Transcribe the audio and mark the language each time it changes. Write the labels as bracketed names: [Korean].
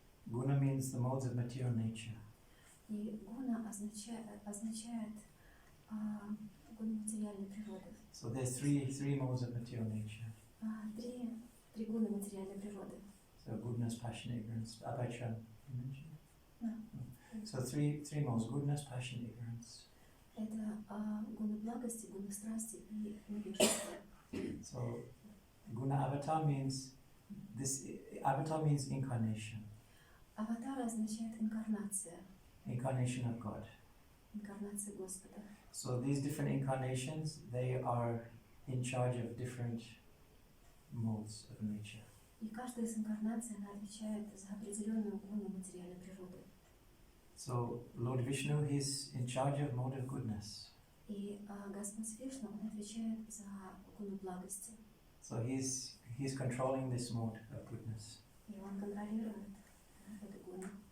[English] Guna means the modes of material nature. [Russian] И гуна означает гуна материальной природы. [English] So there's three modes of material nature. [Russian] Три гуна материальной природы. [English] So goodness, passion, ignorance. Abhachan, you mentioned? No. So three modes: goodness, passion, ignorance. [Russian] Это гуна благости, гуна страсти и невежества. [English] So Guna Avatar means incarnation. [Russian] Аватар означает инкарнация. [English] Incarnation of God. [Russian] Инкарнация Господа. [English] So these different incarnations, they are in charge of different modes of nature. [Russian] И каждая из инкарнаций, она отвечает за определенную гуну материальной природы. [English] So Lord Vishnu, he's in charge of mode of goodness. [Russian] И Господь Вишну, он отвечает за гуну благости. [English] So he's controlling this mode of goodness. [Russian] И он контролирует эту гуну.